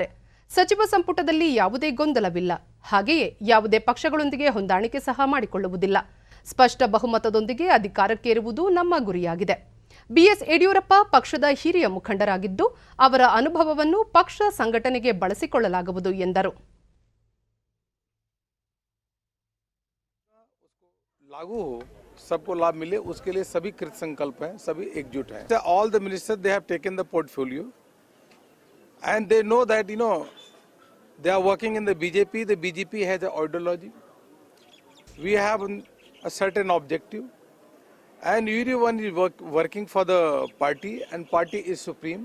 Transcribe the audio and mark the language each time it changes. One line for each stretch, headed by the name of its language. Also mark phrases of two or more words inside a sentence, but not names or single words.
Kannada: ಸಚಿವ ಸಂಪುಟದಲ್ಲಿ ಯಾವುದೇ ಗೊಂದಲವಿಲ್ಲ. ಹಾಗೆಯೇ ಯಾವುದೇ ಪಕ್ಷಗಳೊಂದಿಗೆ ಹೊಂದಾಣಿಕೆ ಸಹ ಮಾಡಿಕೊಳ್ಳುವುದಿಲ್ಲ. ಸ್ಪಷ್ಟ ಬಹುಮತದೊಂದಿಗೆ ಅಧಿಕಾರಕ್ಕೇರುವುದು ನಮ್ಮ ಗುರಿಯಾಗಿದೆ. ಬಿಎಸ್ ಯಡಿಯೂರಪ್ಪ ಪಕ್ಷದ ಹಿರಿಯ ಮುಖಂಡರಾಗಿದ್ದು, ಅವರ ಅನುಭವವನ್ನು ಪಕ್ಷ ಸಂಘಟನೆಗೆ ಬಳಸಿಕೊಳ್ಳಲಾಗುವುದು ಎಂದರು.
Hindi: लागू हो, सबको लाभ मिले, उसके लिए सभी कृत संकल्प हैं, सभी एकजुट हैं.
English: All the ministers, they have taken the portfolio and they know that they are working in the BJP. The BJP has an ideology. We have a certain objective, and everyone is working for the party, and party is supreme.